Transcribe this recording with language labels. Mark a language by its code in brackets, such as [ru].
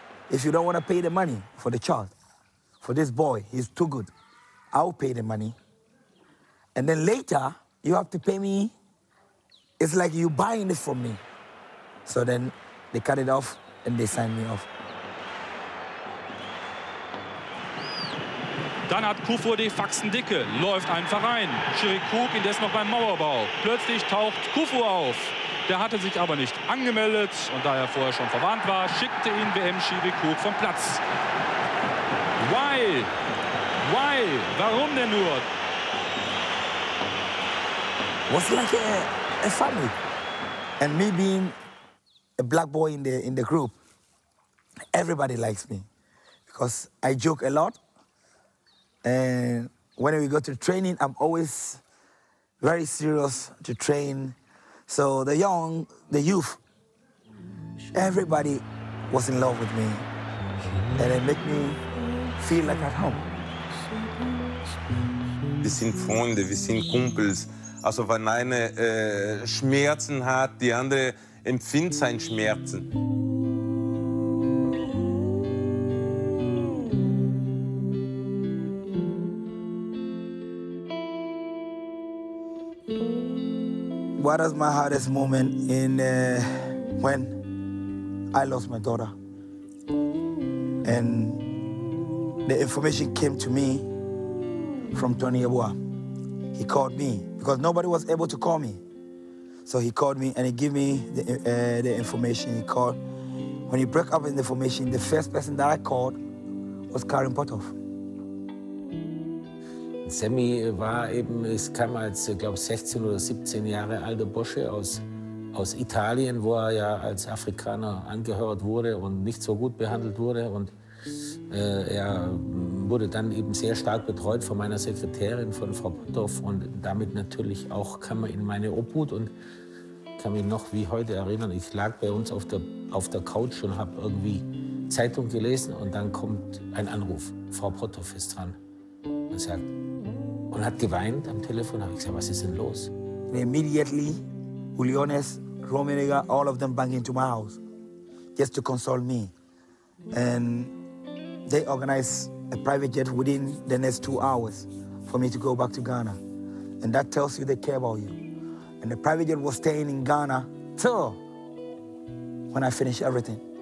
[en] If you don't want to pay the money for the child, for this boy, he's too good, I'll pay the money. And then later, you have to pay me, it's like you buying it from me. So then they cut it off and they signed me off. [de] Dann hat Kufo die Faxendicke, läuft einfach rein. Chirikuk indes noch beim Mauerbau. Plötzlich taucht Kufo auf. Der hatte sich aber nicht angemeldet und da er vorher schon verwarnt war, schickte ihn WM-Chirikuk vom Platz. [en] Why? [de] Warum denn nur? [en] Was like a family. And me being a black boy in the group, everybody likes me because I joke a lot. And when we go to training, I'm always very serious to train. So the youth, everybody was in love with me. And it made me feel like at home. [de] Wir sind Freunde, wir sind Kumpels. Also wenn eine Schmerzen hat, die andere empfindet seine Schmerzen. [en] What was my hardest moment when I lost my daughter? And the information came to me from Tony Yeboah. He called me because nobody was able to call me. So he called me and he gave me the information. He called. When he broke up the information, the first person that I called was Karim Potov. [de] Sammy war eben, es kam als, glaube ich, 16 oder 17 Jahre alter Bursche aus Italien, wo er ja als Afrikaner angehört wurde und nicht so gut behandelt wurde. Und er wurde dann eben sehr stark betreut von meiner Sekretärin, von Frau Potov. Und damit natürlich auch kam er in meine Obhut und kann mich noch wie heute erinnern. Ich lag bei uns auf der Couch und habe irgendwie Zeitung gelesen und dann kommt ein Anruf. Frau Potov ist dran. Und hat geweint am Telefon. Habe ich gesagt, was ist denn los? [en] And immediately, Uliones, Romaniga, all of them banged into my house just to console me. And they organized a private jet within the next 2 hours for me to go back to Ghana. And that tells you they care about you. And the private jet was staying in Ghana till when I finish everything.